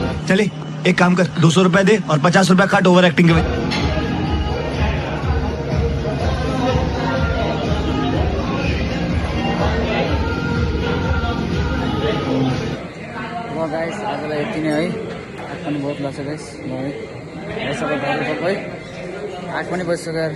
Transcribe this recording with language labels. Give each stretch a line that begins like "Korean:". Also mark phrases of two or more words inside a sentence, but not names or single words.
Hindi: चले एक काम कर 200 रुपए दे और 50 रुपए काट ओवर एक्टिंग के वजह।
Nepali: ल गाइस आजलाई यति नै है। आठ पनि बहुत लाग्छ गाइस ल है सबै घर सबै 8 पनि बजिसक्यो यार।